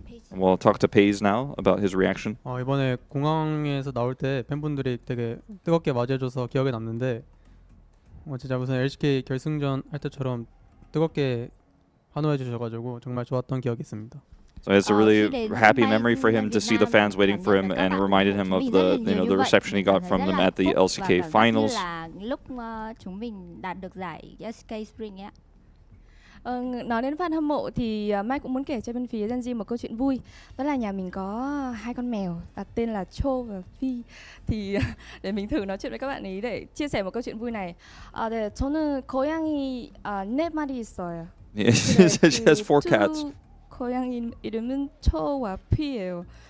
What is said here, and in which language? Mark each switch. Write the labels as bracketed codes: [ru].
[en] We'll talk to Paige now about his reaction. [ko] 이번에 공항에서 나올 때 팬분들이 되게 뜨겁게 맞이해줘서 기억에 남는데 진짜 무슨 LCK 결승전 할 때처럼 뜨겁게 환호해 주셔가지고 정말 좋았던 기억이 있습니다. [en] So it's a really happy memory for him to see the fans waiting for him, and it reminded him of the the reception he got from them at the LCK finals. [vi] lúc chúng mình đạt được giải SK Spring ấy ạ. Nói đến fan hâm mộ thì Mai cũng muốn kể cho bên phía Gen.G một câu chuyện vui. Đó là nhà mình có 2 con mèo đặt tên là Cho và Phi. Thì để mình thử nói chuyện với các bạn ấy để chia sẻ một câu chuyện vui này. [ko] 네, 저는 고양이 4마리 있어요. [en] She has 4 cats. [ko] 고양이 이름은 초와 피예요.